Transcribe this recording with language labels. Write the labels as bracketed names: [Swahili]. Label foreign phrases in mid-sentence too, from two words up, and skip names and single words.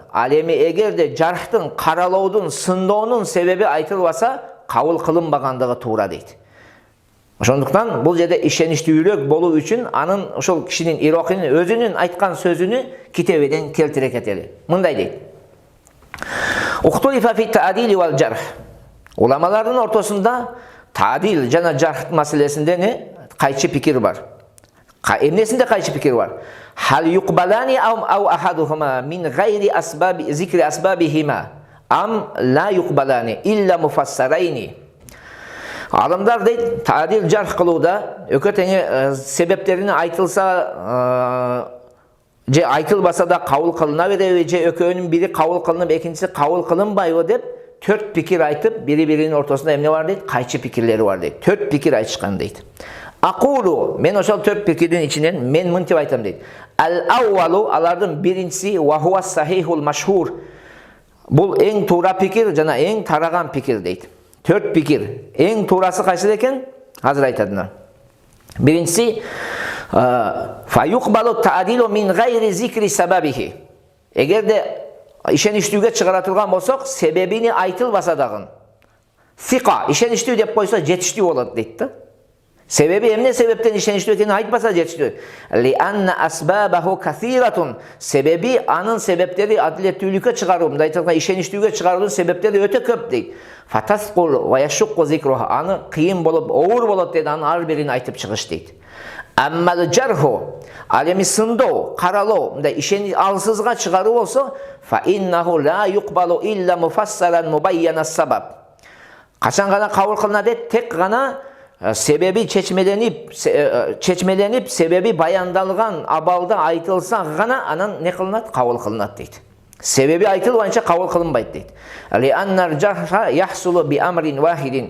[Kyrgyz] Ал эми эгерде жархтын, каралоодун, сындоонун себеби айтылбаса, кабыл кылынбагандыгы туура дейт. Ошондуктан бул жерде ишеничтүүлүк болуу үчүн анын ошол кишинин Ироқинин өзүнүн айткан сөзүнү китебеден келтире кетели. Мындай дейт. [Arabic] اختلف في التعديل والجرح. [Kyrgyz] Уламалардын ортосунда таадил жана жарх маселесинде не кайчы пикир бар. Эмнесинде кайчы пикир бар? [Arabic] هل يقبلان أو أحدهما من غير أسباب ذكر أسبابهما أم لا يقبلان إلا مفسرين. [Kyrgyz] Алымдар дейт, таадил жарх кылууда өкө тең себептерини айтылса же айтылбаса да кабыл кылына береби, же өкөөнүн бири кабыл кылынып, экинчиси кабыл кылынбайбы деп 4 пикир айтып, бири-биринин ортосунда эмне бар дейт? Кайчы пикирлери бар дейт. 4 пикир айтышкан дейт. Акулу, мен ошол 4 пикирдин ичинен мен мынтип айтам дейт. [Arabic] الأول, [Kyrgyz] алардын биринчиси [Arabic] وهو الصحيح المشهور. [Kyrgyz] Бул эң туура пикир жана эң тараган пикир дейт. 4 пикир. Эң туурасы кайсы экен? Азыр айтадылар. [Arabic] Биринчиси فيقبل التعديل من غير ذكر سببه. [Kyrgyz] Эгерде ишеничтүүгө чыгара турган болсок, себебини айтылбаса дагы. Сика, ишеничтүү деп койсо жетиштүү болот дейт да. Себеби эмне себептен ишеничтүү экенин айтпаса жетиштүү. [Arabic] لأن أسبابه كثيرة. [Kyrgyz] Себеби анын себептери адилеттүүлүккө чыгаруу, мындай айтканда ишеничтүүгө чыгаруунун себептери өтө көп дейт. [Arabic] فتثقل ويشق ذكرها. [Kyrgyz] Аны кыйын болуп, оор болот дейт, анын ар бирин айтып чыгыш дейт. [Arabic] أما الجرح, [Kyrgyz] ал эми сындоо, каралоо, мындай ишени алсызга чыгаруу болсо, [Arabic] فإنه لا يقبل إلا مفسرا مبين السبب. [Kyrgyz] Качан гана кабыл кылына дейт, тек гана себеби чечмеленип, себеби баяндалган абалда айтылса гана анан не кылынат? Кабыл кылынат дейт. Себеби айтылбайынча кабыл кылынбайт дейт. [Arabic] لأن الجرح يحصل بأمر واحد.